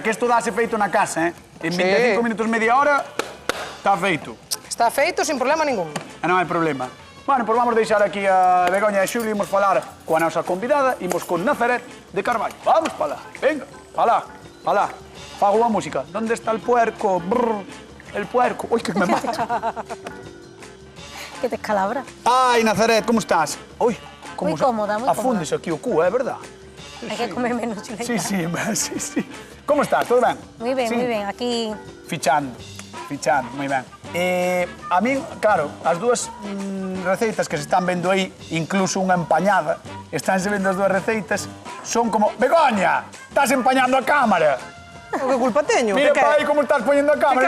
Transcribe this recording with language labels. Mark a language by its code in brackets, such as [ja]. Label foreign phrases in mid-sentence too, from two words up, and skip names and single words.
[es] O sea, [gl] que isto dáse feito na casa, En Sí. 25 minutos, media hora, está feito. Está feito sin problema ningún. E non hai problema. Bueno, pois vamos deixar aquí a Begoña e Xulio, imos falar coa nosa convidada, imos con Nazaret de Carballo. [es] Vamos para lá, venga, para lá. [gl] Fago a música. [es] ¿Dónde está el puerco? Brr, el puerco. Uy, que me mata. Que te escalabra. [gl] Ai, Nazaret, como estás? Uy, [es] Muy cómoda, muy [gl] afundes aquí o cu, é verdad? [es] Hay que comer menos chuleta. [gl] Sí. Como estás? Todo ben? [es] Muy bien, Sí. muy bien. Aquí [gl] Fichando, moi ben. A min, claro, as dúas receitas que se están vendo aí, incluso unha empañada, estánse vendo as dúas receitas, son como... Begoña, estás empañando a cámara. O que culpa teño? Mira Que- para aí como estás poñendo a cámara,